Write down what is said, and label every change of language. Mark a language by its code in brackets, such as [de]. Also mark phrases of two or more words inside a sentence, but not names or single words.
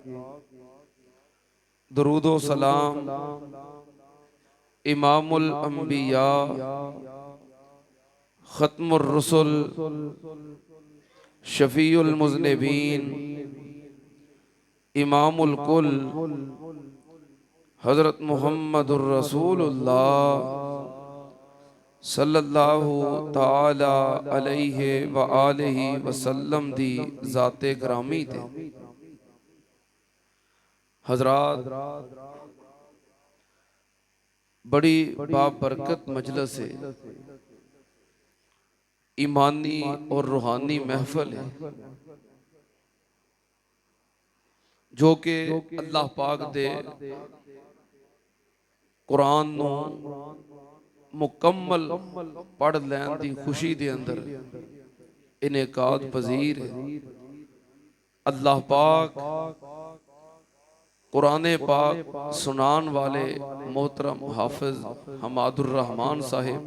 [pa] درود و سلام [ar] إمام الأنبياء ختم الرسل شفيع المذنبين إمام الكل [pa] حضرت [ar] محمد رسول الله صلى الله تعالى عليه وآله وسلم [pa] دی ذاتِ گرامی تے. حضرات بڑی بابرکت مجلس ہے، ایمانی اور روحانی محفل ہے جو کہ اللہ پاک دے قرآن نوں مکمل پڑھ لین دی خوشی دے اندر انعقاد پذیر ہے. اللہ پاک قرآنِ پاک سنان والے محترم حافظ حماد الرحمان صاحب